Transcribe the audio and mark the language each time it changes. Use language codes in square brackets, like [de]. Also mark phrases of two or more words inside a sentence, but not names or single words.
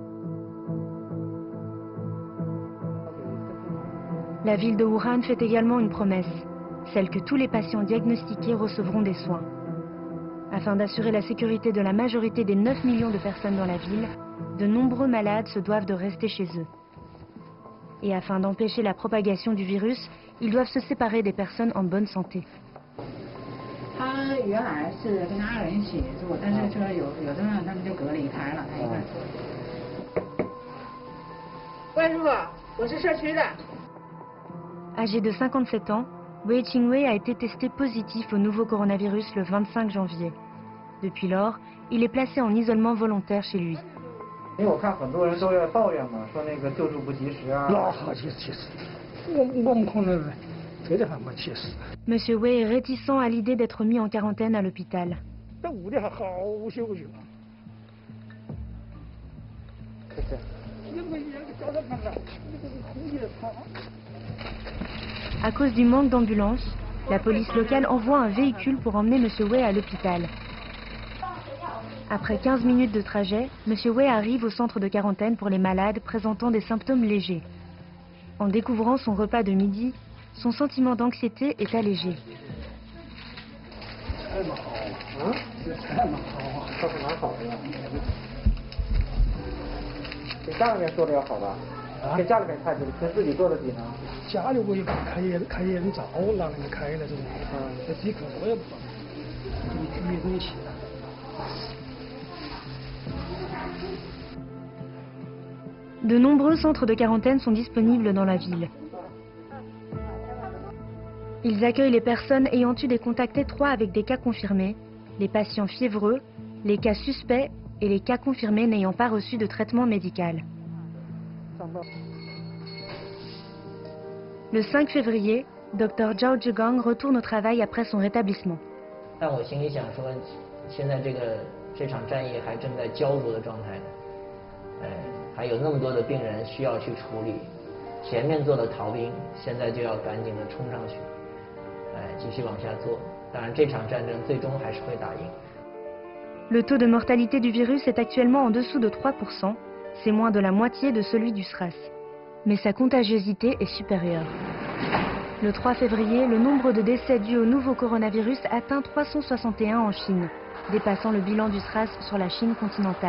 [fr] La ville de Wuhan fait également une promesse, celle que tous les patients diagnostiqués recevront des soins. Afin d'assurer la sécurité de la majorité des 9 millions de personnes dans la ville, de nombreux malades se doivent de rester chez eux. Et afin d'empêcher la propagation du virus, ils doivent se séparer des personnes en bonne santé. [zh] 他原来是跟他2人一起住，但是说有这样，他们就隔离开了，他一个人。关师傅，我是社区的。 [fr] Âgé de 57 ans, Wei Qingwei a été testé positif au nouveau coronavirus le 25 janvier. Depuis lors, il est placé en isolement volontaire chez lui. [zh] 因为我看很多人都在抱怨嘛，说那个救助不及时啊。那好气死！我们可能这就还没气死。 [fr] Monsieur Wei est réticent à l'idée d'être mis en quarantaine à l'hôpital. [zh] 这屋里还好休息嘛。 [fr] À cause du manque d'ambulances, la police locale envoie un véhicule pour emmener Monsieur Wei à l'hôpital. Après 15 minutes de trajet, Monsieur Wei arrive au centre de quarantaine pour les malades présentant des symptômes légers. En découvrant son repas de midi, son sentiment d'anxiété est allégé. [zh] 啊？这菜蛮好啊，倒是蛮好的。比家里面做的要好吧？跟家里面菜比，跟自己做的比呢？家里我也开烟灶，让人家开那种，这自己可我也不放，没东西。 [fr] De nombreux centres de quarantaine sont disponibles dans la ville. Ils accueillent les personnes ayant eu des contacts étroits avec des cas confirmés, les patients fiévreux, les cas suspects et les cas confirmés n'ayant pas reçu de traitement médical. Le 5 février, Dr Zhao Zhigang retourne au travail après son rétablissement. [zh] 但我心里想说，现在这场战役还正在焦灼的状态，还有那么多的病人需要去处理，前面做的逃兵现在就要赶紧的冲上去，继续往下做。当然，这场战争最终还是会打赢。 [fr] Le taux de mortalité du virus est actuellement en dessous de 3%, c'est moins de la moitié de celui du SRAS. Mais sa contagiosité est supérieure. Le 3 février, le nombre de décès dus au nouveau coronavirus atteint 361 en Chine, dépassant le bilan du SRAS sur la Chine continentale.